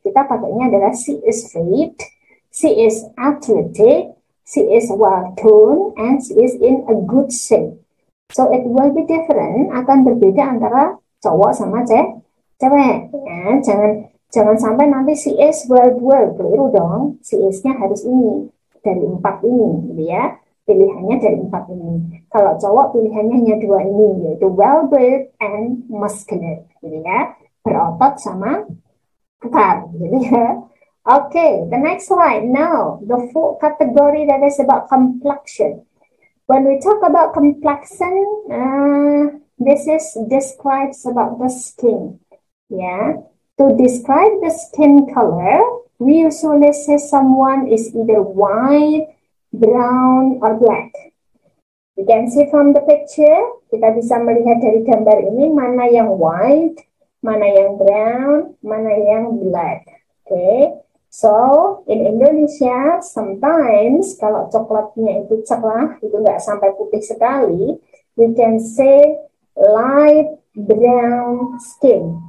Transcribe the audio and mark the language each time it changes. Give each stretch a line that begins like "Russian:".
Indonesian: Kita pakainya adalah
English: she is fit, she is athletic, she is well-toned, and she is in a good shape. So it will be different,
Indonesian: akan berbeda antara cowok sama cewek. Ya, jangan sampai nanti
English: she is well-built,
Indonesian: keliru dong. She is-nya harus ini, dari 4 ini, gitu ya. Pilihannya dari 4 ini. Kalau cowok pilihannya hanya 2 ini, yaitu
English: well-built and muscular,
Indonesian: gitu ya. Berotot sama kekar, gitu ya.
English: Okay, the next slide. Now, the fourth category that is about complexion. When we talk about complexion, this is describes about the skin. Yeah, to describe the skin color, we usually say someone is either white, brown, or black. You can see from the picture,
Indonesian: kita bisa melihat dari gambar ini mana yang white, mana yang brown, mana yang black.
English: Okay, so in Indonesia sometimes
Indonesian: kalau coklatnya itu cerah, itu nggak sampai putih sekali,
English: we can say light brown skin.